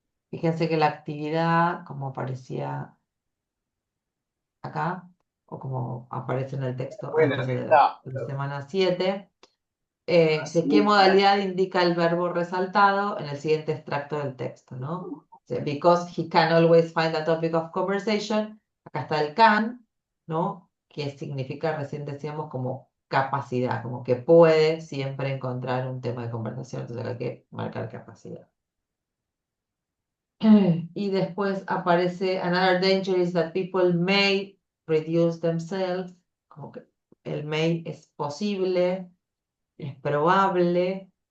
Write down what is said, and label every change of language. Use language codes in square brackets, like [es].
[es] Fíjense que la actividad, como aparecía acá, o como aparece en el texto antes de la semana 7, de qué modalidad indica el verbo resaltado en el siguiente extracto del texto, ¿no? [en] Because he can always find a topic of conversation. [es] Acá está el can, ¿no? Que significa, recién decíamos, como capacidad, como que puede siempre encontrar un tema de conversación, entonces hay que marcar capacidad. Y después aparece [en] another danger is that people may reduce themselves, [es] como que el may es posible, es probable.